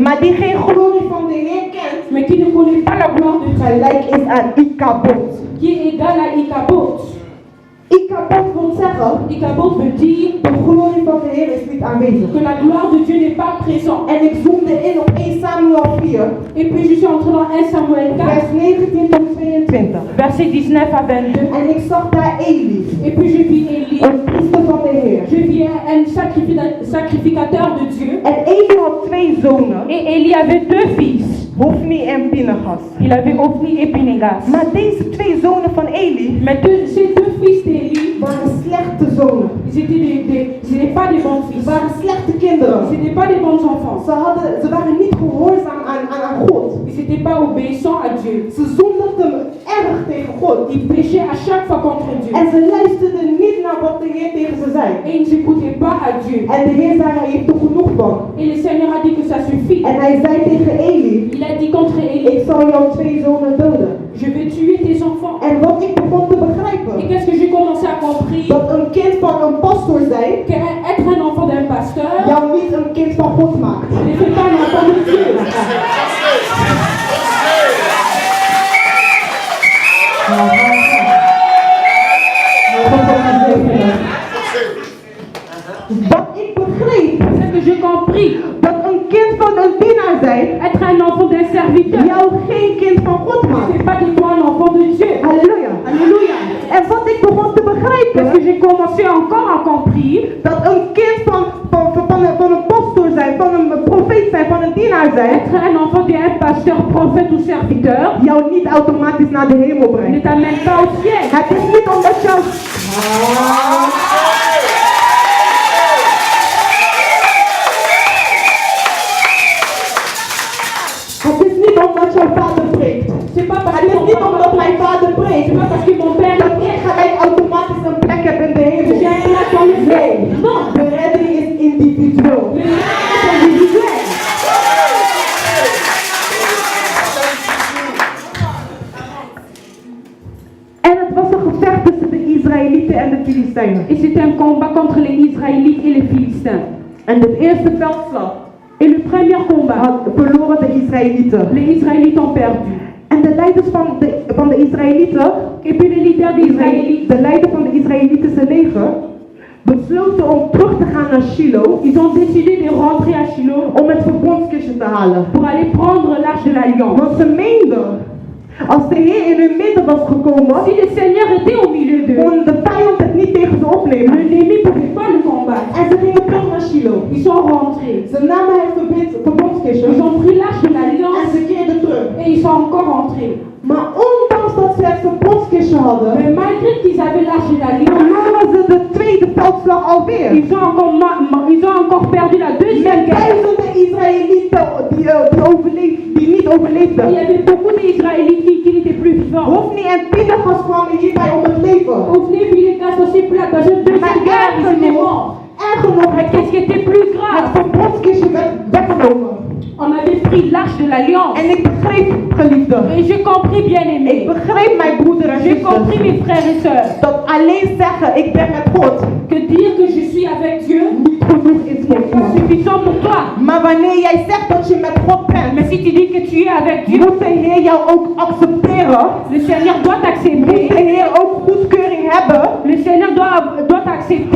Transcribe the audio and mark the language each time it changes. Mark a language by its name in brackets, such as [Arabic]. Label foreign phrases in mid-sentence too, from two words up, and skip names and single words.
[Dutch] maar die geen glorie van de Heer kent, [French] mais qui ne connaît pas la gloire de Dieu, [Dutch] gelijk is aan Ikabod. [French] qui est égal à Ichabod. [Dutch] Ikabod wil zeggen, [French] Ichabod veut dire [Dutch] de glorie van de Heer is niet aanwezig. [French] que la gloire de Dieu n'est pas présente. [Dutch] En ik zoomde in op 1 Samuel 4, [French] Et puis je suis entré dans 1 Samuel 4, [Dutch] vers 19 tot 22. [French] versets 19 à 22. [Dutch] En ik zag daar Eli, [French] Et puis je vis Élie. [Dutch] een priester van de Heer. [French] Je vis un sacrificateur de Dieu. [Dutch] En Eli had 2 zonen, [French] Et Élie avait 2 fils. [Dutch] Hofni en Pinchas. [French] Il avait Ophni et Phinehas. [Dutch] Maar deze 2 zonen van Eli [French] Mais ces 2 fils d'Élie, [Dutch] waren slechte zonen. [French] ils étaient c'était pas des bons fils. [Dutch] Ze waren slechte kinderen. [French] Ce n'étaient pas des bons enfants. [Dutch] Ze waren niet gehoorzaam aan God. [French] Ils n'étaient pas obéissants à Dieu. [Dutch] Ze zondigden erg tegen God. [French] Ils péchaient à chaque fois contre Dieu. [Dutch] En ze luisterden niet naar wat de Heer tegen ze zei. [French] Et ils n'écoutaient pas à Dieu. [Dutch] En de Heer zei, hij heeft er genoeg van. [French] Et le Seigneur a dit que ça suffit. [Dutch] En hij zei tegen Eli, [French] Il a dit contre Élie, [Dutch] ik zal jouw 2 zonen doden. [French] je vais tuer tes enfants. [Dutch] En wat ik begon te [French] Et [Dutch] begrijpen, [French] qu'est-ce que j'ai commencé à comprendre? [Dutch] dat een kind van een pastor zijn, [French] Qu'être un enfant d'un pasteur [Dutch] jou niet een kind van God maakt. [French] ne fait pas un enfant de Dieu. [Dutch] Wat ik begreep, [French] C'est que j'ai compris. [Dutch] dat een kind van een dienaar zijn, [French] Être un enfant d'un serviteur [Dutch] jou geen kind van God [French] ne [Dutch] maakt. [French] fait pas de toi un enfant de Dieu. [Dutch] Halleluja. [French] Alléluia. Parce que j'ai commencé encore à comprendre [Dutch] dat een kind van een pastoor zijn, van een profeet zijn, van een dienaar zijn, [French] être un enfant d'un pasteur, prophète ou serviteur [Dutch] jou niet automatisch naar de hemel [French] ne [Dutch] brengt. [French] t'amène pas au ciel. [Dutch] Het is niet omdat jou... Het is niet omdat jouw vader preekt. [French] C'est pas parce [Dutch] Het [French] que [Dutch] is niet omdat mijn vader preekt. [French] c'est pas parce que mon père [Dutch] Dat ik gelijk automatisch een plek heb in de hemel. [French] j'ai un place dans le ciel. Non, [Dutch] De redding is individueel. [French] le mariage est individuel. [Dutch] En het was een gevecht tussen de Israëlieten en de Filistijnen. [French] Et c'était un combat contre les Israélites et les Philistins. [Dutch] En de eerste veldslag [French] Et le premier combat, [Dutch] verloren de Israëlieten. [French] les Israélites ont perdu. [Dutch] En de leiders van de Israëlieten, [French] Et puis les leaders des Israélites, [Dutch] de leider van de Israëlitische leger, besloten om terug te gaan naar Shiloh [French] ils ont décidé de rentrer à Shiloh [Dutch] om het verbondskistje te halen. [French] pour aller prendre l'arche de l'alliance. [Dutch] Want ze meenden, als de Heer in hun midden was gekomen, [French] Si le Seigneur était au milieu d'eux, [Dutch] kon de vijand het niet tegen ze opnemen. [French] l'ennemi ne pouvait pas le combattre. [Dutch] En ze gingen terug naar Shiloh. [French] Ils sont rentrés. [Dutch] Ze namen het verbondskistje [French] Ils ont pris l'arche de [Dutch] en [French] l'alliance [Dutch] ze keerden terug. [French] et ils sont encore rentrés. [Dutch] Maar ondanks dat ze het verbondskistje hadden, [French] Mais malgré qu'ils avaient l'arche de l'alliance, [Dutch] verloren ze de tweede veldslag alweer. [French] ils ont encore perdu la deuxième [Dutch] Met [French] guerre. [Dutch] duizenden Israëlieten die niet [French] Il y [Dutch] overleefden. [French] avait beaucoup d'Israélites qui n'étaient plus vivants. [Dutch] Hofni en Pinchas kwamen hierbij om het leven. [French] Ophni et Phinehas aussi plat dans une deuxième guerre, ils étaient morts. [Dutch] Erger nog, [French] Mais qu'est-ce qui était plus [Dutch] het [French] grave? [Dutch] verbondskistje werd weggenomen. [French] On avait pris l'arche de l'alliance. [Dutch] En ik begreep, geliefden, [French] Et j'ai compris, bien [Dutch] ik [French] aimé. [Dutch] begreep mijn broeder en [French] J'ai compris, [Dutch] zusters, [French] mes frères et sœurs, [Dutch] dat alleen zeggen ik ben met God [French] que dire que je suis avec Dieu [Dutch] niet genoeg is voor [French] n'est pas [Dutch] jou. [French] suffisant pour toi. [Dutch] Maar wanneer jij zegt dat je met God bent, [French] Mais si tu dis que tu es avec Dieu, [Dutch] moet de Heer jou ook accepteren. [French] le Seigneur doit [Dutch] Moet de [French] t'accepter. [Dutch] Heer ook goedkeuring hebben [French] Le Seigneur doit t'accepter